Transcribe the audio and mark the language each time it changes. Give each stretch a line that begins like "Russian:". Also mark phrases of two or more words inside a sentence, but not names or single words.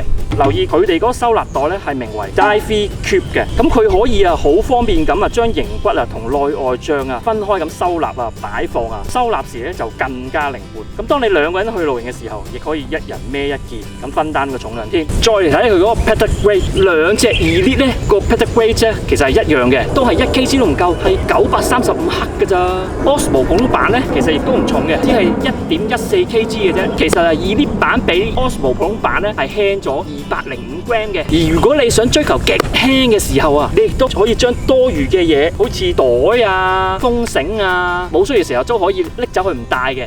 Cantonese: 留意佢哋嗰個收納袋咧係名為 Divey Cube 嘅，咁佢可以啊好方便咁啊將型骨啊同內外帳啊分開咁收納啊擺放啊，收納時咧就更加靈活。咁當你兩個人去露營嘅時候，亦可以一人孭一件，咁分擔個重量添。再嚟睇佢嗰個
English: pedal weight，
Cantonese: 兩隻 Elite 咧個
English: pedal weight
Cantonese: 咧其實係一樣嘅，都係1kg 都唔夠，係935克㗎咋。Osmo 普通版咧其實亦都唔重嘅，只係1.14kg 嘅啫。其實啊 Elite 版比 Osmo 普通版咧係輕咗205g 嘅。而如果你想追求極輕嘅時候啊，你亦都可以將多餘嘅嘢，好似袋啊、風繩啊，冇需要嘅時候都可以拎走去唔帶嘅。